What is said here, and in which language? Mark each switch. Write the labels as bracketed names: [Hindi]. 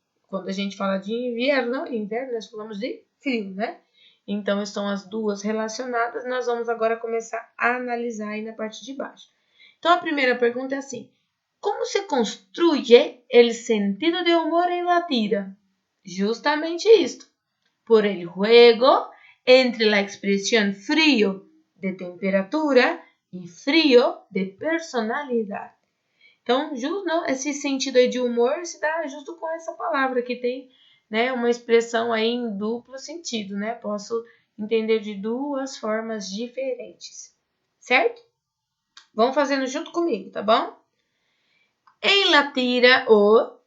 [Portuguese] Quando a gente fala de inverno, nós falamos de frio, né? Então, estão as duas relacionadas. Nós vamos agora começar a analisar aí na parte de baixo. Então, a primeira pergunta é assim: [Spanish] como se construye el sentido de humor en la tira? [Portuguese] Justamente isto. [Spanish] Por el juego entre la expresión frío de temperatura e frío de personalidade. [Portuguese] Então, esse sentido aí de humor se dá justo com essa palavra que tem, né, uma expressão aí em duplo sentido, né? Posso entender de duas formas diferentes, certo? Vamos fazendo junto comigo, tá bom? Em la tira o...